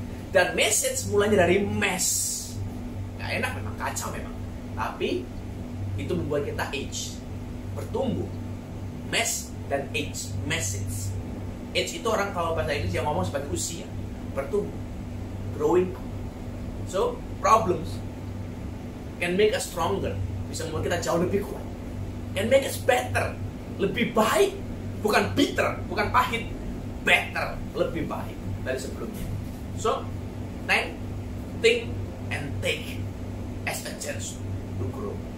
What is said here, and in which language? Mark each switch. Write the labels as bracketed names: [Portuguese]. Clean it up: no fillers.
[Indonesian] Dan message mulanya dari mess. Gak enak memang, kacau memang. Tapi, itu membuat kita age, bertumbuh. Mess dan age, message. Age itu orang kalau bahasa Inggris yang ngomong sebagai usia, bertumbuh, growing. [English] So, problems can make us stronger. [Indonesian] Bisa membuat kita jauh lebih kuat. [English] And make us better. [Indonesian] Lebih baik. Bukan bitter, bukan pahit. Better, lebih baik dari sebelumnya. [English] So, think and take as a chance to grow.